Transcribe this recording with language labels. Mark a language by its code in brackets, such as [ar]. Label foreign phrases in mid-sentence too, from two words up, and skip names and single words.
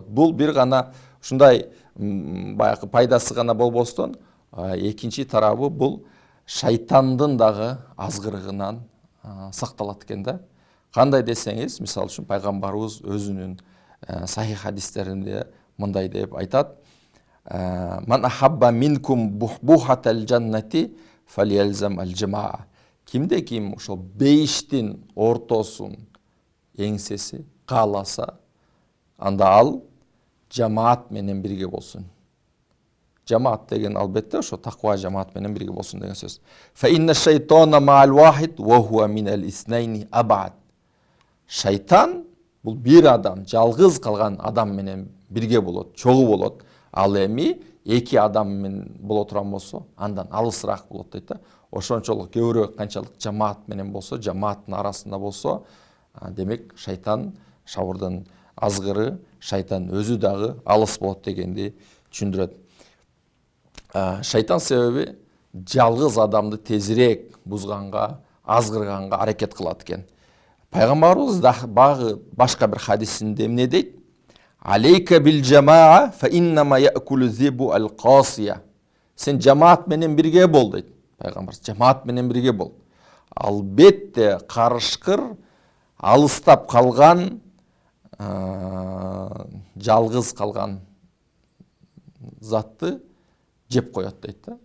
[ky] Бул бир гана ушундай баягы пайдасы гана болбостон, экинчи тарабы бул шайтандын дагы азгырыгынан сакталат экен да. Кандай десеңиз, мисалы үчүн пайгамбарыбыз өзүнүн сахих хадистеринде мындай деп айтат: [ar] "من أحب منكم بحبوحة الجنة فليلزم الجماعة." [ky] Кимде ким ошол бейиштин ортосун эңсеси кааласа, анда ал жамаат менен бирге болсун. Жамаат деген албетте ошо таква жамаат менен бирге болсун деген сөз. [ar] فإن الشيطان مع الواحد وهو من الاثنين أبعد. [ky] Шайтан бул бир адам, жалгыз калган адам менен бирге болот, чогуу болот. Ал эми эки адам менен боло турган болсо, андан алысыраак болот дейт да. Ошончолук көбүрөөк канчалык жамаат менен болсо, жамааттын арасында болсо, демек шайтан, шабырдын азгыры, шайтан өзү дагы алыс болот дегенди түшүндүрөт. Шайтан себеби жалгыз адамды тезирээк бузганга, азгырганга аракет кылат экен. Пайгамбарыбыз багы башка бир хадисинде эмне дейт? [ar] عليك بالجماعة فإنما يأكل الذئب القاصية. [ky] Сен жамаат менен бирге бол дейт пайгамбар. Жамаат менен бирге бол. Албетте карышкыр алыстап калган, жалгыз калган затты жеп коет дейт да.